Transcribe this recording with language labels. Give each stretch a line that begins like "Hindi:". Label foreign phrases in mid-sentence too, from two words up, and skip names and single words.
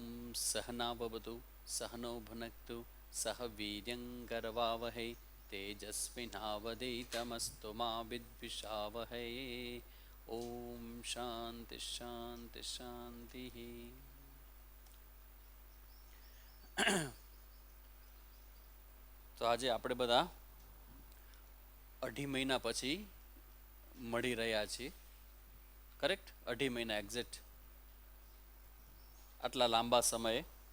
Sanskrit: सहनाववतु सहनौ भुनक्तु सह वीर्यङ्करवावहै तेजस्विनावधीतमस्तु मा विद्विषावहै. ओम शांति शांति शांति.
Gujarati: તો આજે આપણે બધા અઢી મહિના પછી મળી રહ્યા છીએ. કરેક્ટ? અઢી મહિના એક્ઝેક્ટ. આટલા લાંબા સમયે.